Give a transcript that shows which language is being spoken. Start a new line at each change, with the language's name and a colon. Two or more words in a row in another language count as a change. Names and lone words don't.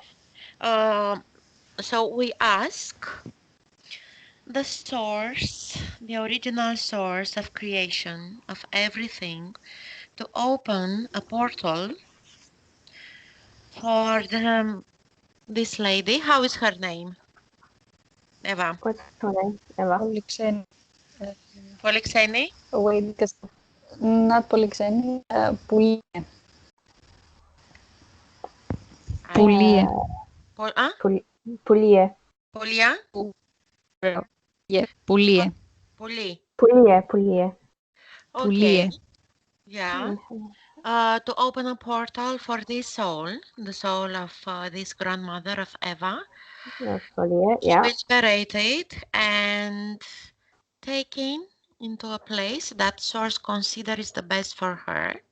English: Um, so we ask the source, the original source of creation of everything, to open a portal for this lady. How is her name? Eva. What's her name? Eva. Polixeni. Polixeni? Wait, because not Polixeni. Pulie. I Pulie. Pol Pulie. Polia? Yeah, Pulie. Poli. Pulie. Okay. Pulie. Yeah. Mhm. To open a portal for this soul, the soul of this grandmother of Eva, Pulie. to Yeah. be liberated and taken into a place that source considers the best for her.